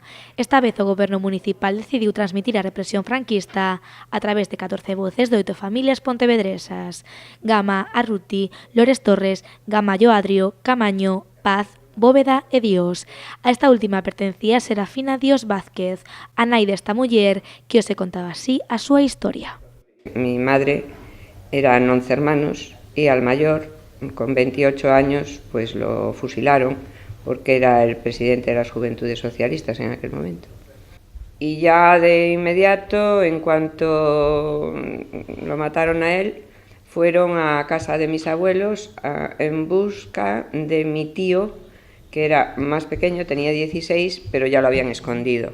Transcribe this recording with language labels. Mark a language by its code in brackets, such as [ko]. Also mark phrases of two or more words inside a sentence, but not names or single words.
[gl] Esta vez o Goberno Municipal decidiu transmitir a represión franquista a través de 14 voces de 8 familias pontevedresas: Gama, Arruti, Lores Torres, Gamallo Adrio, Camaño, Paz, Bóveda e Dios. A esta última pertencía Serafina Dios Vázquez, a nai desta muller que os contaba así a súa historia. [es] Mi madre eran 11 hermanos y al mayor, con 28 años, pues lo fusilaron porque era el presidente de las Juventudes Socialistas en aquel momento. Y ya de inmediato, en cuanto lo mataron a él, fueron a casa de mis abuelos en busca de mi tío, que era más pequeño, tenía 16, pero ya lo habían escondido.